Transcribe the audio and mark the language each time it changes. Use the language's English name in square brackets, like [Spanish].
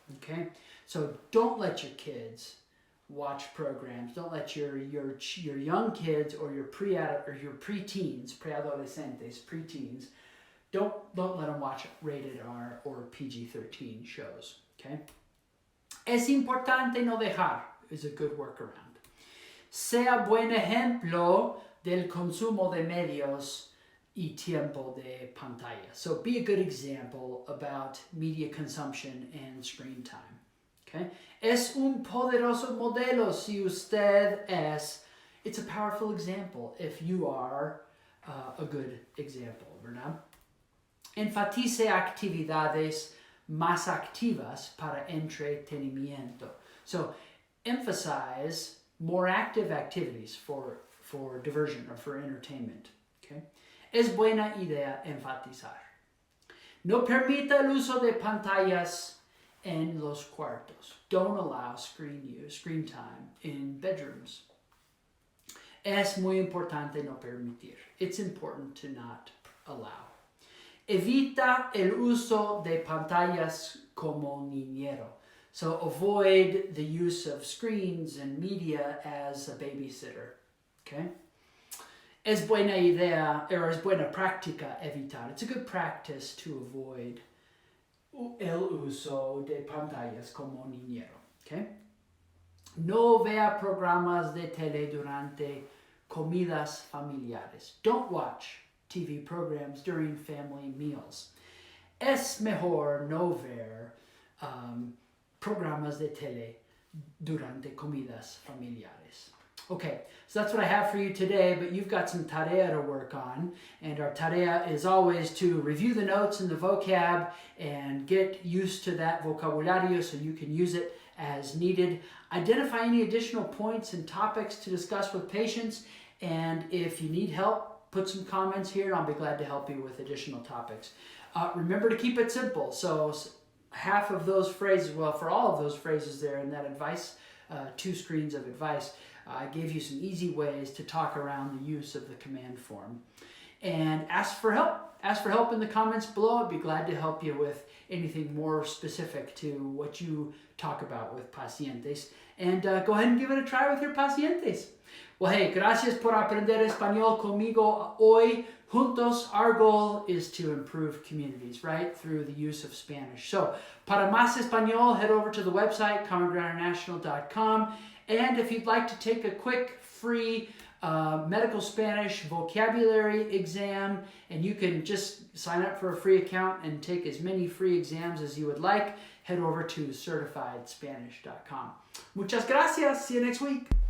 [English] Okay? So don't let your kids watch programs. Don't let your young kids or your preteens, preadolescentes, preteens, don't let them watch rated R or PG-13 shows. [Spanish] Okay? Es importante no dejar [English] is a good workaround. [Spanish] Sea buen ejemplo del consumo de medios y tiempo de pantalla. [English] So be a good example about media consumption and screen time. Okay? [Spanish] Es un poderoso modelo si usted es. [English] It's a powerful example if you are a good example, ¿verdad? [Spanish] Enfatice actividades más activas para entretenimiento. [English] So emphasize more active activities for diversion or for entertainment. Okay? [Spanish] Es buena idea enfatizar. No permita el uso de pantallas en los cuartos. [English] Don't allow screen time in bedrooms. [Spanish] Es muy importante no permitir. [English] It's important to not allow. [Spanish] Evita el uso de pantallas como niñero. [English] So avoid the use of screens and media as a babysitter. Okay? [Spanish] Es buena idea, or es buena práctica evitar. [English] It's a good practice to avoid [Spanish] el uso de pantallas como niñero. [English] Okay? [Spanish] No vea programas de tele durante comidas familiares. [English] Don't watch TV programs during family meals. [Spanish] Es mejor no ver programas de tele durante comidas familiares. [English] Okay, so that's what I have for you today, but you've got some tarea to work on. And our tarea is always to review the notes and the vocab and get used to that vocabulario so you can use it as needed. Identify any additional points and topics to discuss with patients. And if you need help, put some comments here and I'll be glad to help you with additional topics. Remember to keep it simple. So half of those phrases, well, for all of those phrases there in that advice, 2 screens of advice, I gave you some easy ways to talk around the use of the command form. And ask for help. Ask for help in the comments below. I'd be glad to help you with anything more specific to what you talk about with pacientes. And go ahead and give it a try with your pacientes. Well, hey, [Spanish] gracias por aprender español conmigo hoy. [English] Juntos, our goal is to improve communities, right, through the use of Spanish. So, [Spanish] para más español, [English] head over to the website, commongroundinternational.com. And if you'd like to take a quick, free medical Spanish vocabulary exam, and you can just sign up for a free account and take as many free exams as you would like, head over to certifiedspanish.com. [Spanish] Muchas gracias. [English] See you next week.